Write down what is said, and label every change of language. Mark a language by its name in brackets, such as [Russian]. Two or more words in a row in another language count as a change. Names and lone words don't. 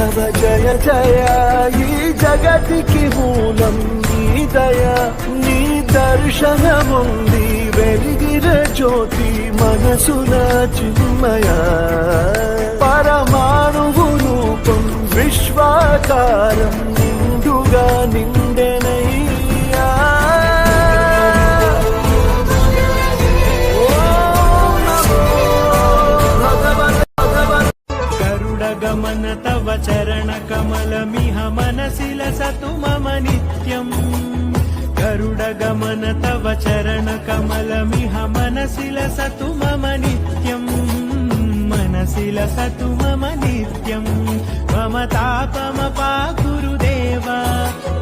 [Telugu] జయ జయ ఈ జగతికి మూలం నీ దయ నీ దర్శనముంది వెలిగిన జ్యోతి మనసున చిన్మయ పరమాణువు రూపం విశ్వాకారం నిండుగా నిండెనయ్యా [Sanskrit] गमन तव चरण कमलमिह मनसि लसतु मम नित्यम् गरुड गमन तव चरण कमलमिह मनसि लसतु मम नित्यम् मनसि लसतु मम नित्यम् मम तापमपा गुरुदेवा